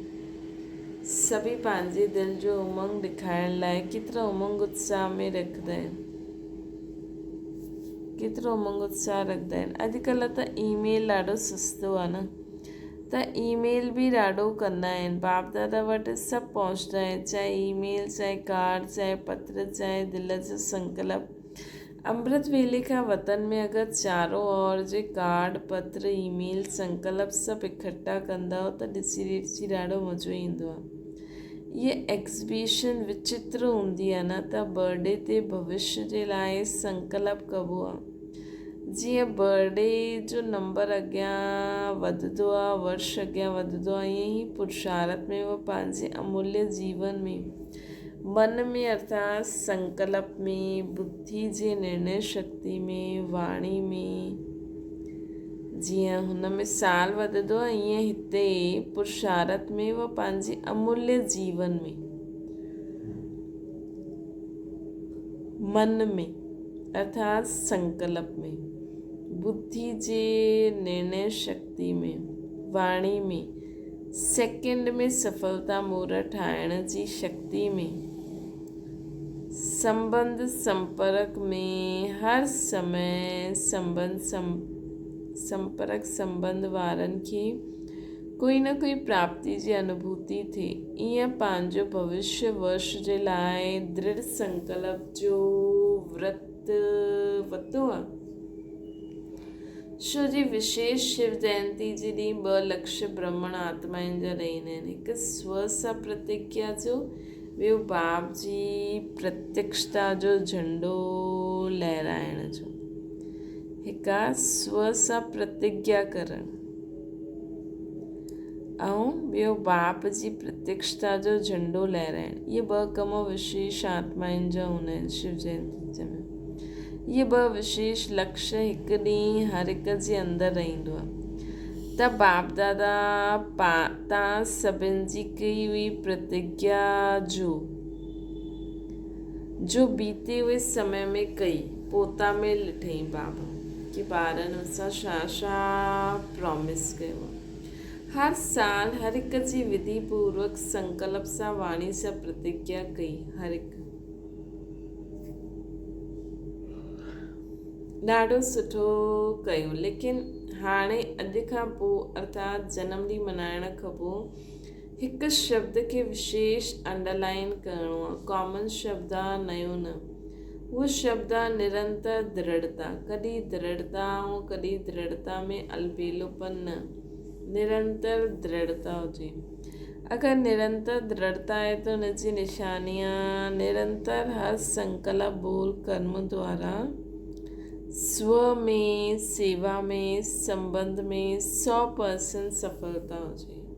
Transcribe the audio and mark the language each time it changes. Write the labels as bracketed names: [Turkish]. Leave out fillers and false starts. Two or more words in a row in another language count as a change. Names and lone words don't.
[Sindhi] सभी पंहिंजे दिलि जो उमंग ॾेखारण लाइ केतिरा उमंग उत्साह में रखंदा आहिनि, केतिरो उमंग उत्साह रखंदा आहिनि। अॼुकल्ह त ईमेल ॾाढो सस्तो आहे न, त ईमेल बि ॾाढो कंदा आहिनि। बाप दादा वटि सभु पहुचंदा आहिनि, चाहे ईमेल, चाहे कार्ड, चाहे पत्र, चाहे दिलि जो संकल्प। अमृत वेले खां वतन में अगरि [Hindi] चारों ओर [Sindhi] जे कार्ड, पत्र, ईमेल, संकल्प सभु इकट्ठा कंदा त ॾिसी ॾाढो मज़ो ईंदो आहे। इहे एग्ज़िबिशन विचित्र हूंदी आहे न। त बर्थडे ते भविष्य जे लाइ संकल्प कबो आहे। जीअं बर्थडे जो नंबर अॻियां वधंदो आहे, वर्ष अॻियां वधंदो आहे, ईअं ई पुरुषार्थ में उहो पंहिंजे अमूल्य जीवन में, मन में अर्थात संकल्प में, बुद्धि जे निर्णय शक्ति में, वाणी में, जीअं हुन में साल वधंदो आहे, ईअं हिते पुरुषार्थ में उहो पंहिंजे अमूल्य जीवन में, मन में अर्थात संकल्प में, बुद्धि जे निर्णय शक्ति में, वाणी में, सेकंड में सफलता मुहूर्त ठाहिण जी शक्ति में, संबंध संपर्क में हर समय संपर्क संबंध वारनि खे कोई न कोई प्राप्ति जी अनुभूति थिए। ईअं पंहिंजो भविष्य वर्ष जे लाइ दृढ़ संकल्प जो व्रत वरितो आहे। छो जी विशेष शिव जयंती जे ॾींहुं 2 लक्ष्य ब्राह्मण आत्माउनि जा रहंदा आहिनि। हिकु स्व सां प्रतिज्ञा जो, ॿियो बाप जी प्रत्यक्षता जो झंडो लहराइण जो। हिकु आहे स्व सां प्रतिज्ञा करणु ऐं ॿियो बाप जी प्रत्यक्षता जो झंडो लहराइणु। इहे 2 कम विशेष आत्माउनि जा हूंदा आहिनि शिव जयंती में। इहे 2 विशेष लक्ष्य हिकु ॾींहुं हर हिक जे अंदरि रहंदो आहे। त बाप दादा तव्हां सभिनि जी कई हुई प्रतिज्ञा जो [Hindi] बीते हुए समय [Sindhi] में कई पोता में ॾिठई बाबा कि ॿारनि सां छा छा प्रॉमिस कयो। हर साल हर हिक जी विधि पूर्वक संकल्प सां वाणी सां प्रतिज्ञा कई। हर हिकु ॾाढो सुठो कयो। लेकिन हाणे अॼु खां पोइ अर्थात जनम ॾींहुं मल्हाइण खां पोइ हिकु शब्द खे विशेष अंडरलाइन करिणो आहे। कॉमन शब्द आहे, नयो न। उहो शब्द आहे निरंतर दृढ़ता। कॾहिं दृढ़ता ऐं कॾहिं दृढ़ता में अलबेलोपन न, निरंतर दृढ़ता हुजे। अगरि निरंतर दृढ़ता आहे तो हुनजी निशानियां निरंतर हर संकल्प बोल कर्म द्वारा स्व में, सेवा में, संबंध में 100% सफलता हुजे।